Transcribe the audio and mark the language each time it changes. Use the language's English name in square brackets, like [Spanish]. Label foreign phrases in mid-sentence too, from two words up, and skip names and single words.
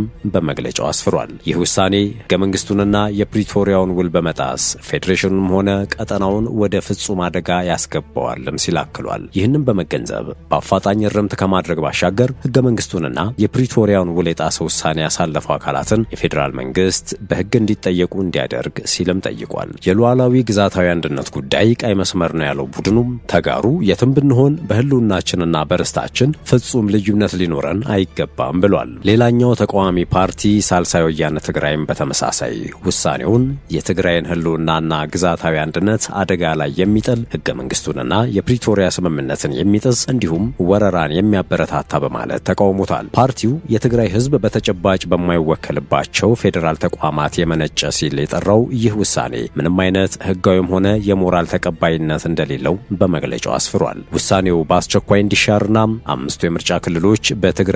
[Amharic] በመግለጫው አስፍሯል። ይህ ውሳኔ ህገ መንግስቱንና የፕሪቶሪያውን ውል በመጣስ ፌዴሬሽኑንም ሆነ ቀጠናውን ወደ ፍጹም አደጋ ያስገባዋልም ሲል አክሏል። ይህንም በመገንዘብ በአፋጣኝ እርምት ከማድረግ ባሻገር ህገ መንግስቱንና የፕሪቶሪያውን ውል የጣሰ ውሳኔ ያሳለፈው አካላትን የፌዴራል መንግስት በህግ እንዲጠየቁ እንዲያደርግ ሲልም ጠይቋል። የሉዓላዊ ግዛታዊ አንድነት ጉዳይ ቀይ መስመር ነው ያለው ቡድኑም ተጋሩ የትም ብንሆን በህልውናችንና በርስታችን ፍጹም ልዩነት ሊኖረን አይገባም ብሏል። ሌላኛው ተቃዋሚ ፓርቲ ሳልሳይ ወያነ ትግራይም በተመሳሳይ ውሳኔውን የትግራይን ህልውናና ግዛታዊ አንድነት አደጋ ላይ የሚጥል ህገ መንግስቱንና የፕሪቶሪያ ስምምነትን የሚጥስ እንዲሁም ወረራን የሚያበረታታ በማለት ተቃውሞታል። ፓርቲው የትግራይ ህዝብ በተጨባጭ በማይወከልባቸው ፌዴራል ተቋማት የመነጨ ሲል የጠራው ይህ ውሳኔ ምንም አይነት ህጋዊም ሆነ የሞራል ተቀባይነት እንደሌለው በመግለጫው አስፍሯል። ውሳኔው በአስቸኳይ እንዲሻርና 5ቱ የምርጫ ክልሎች በትግራይ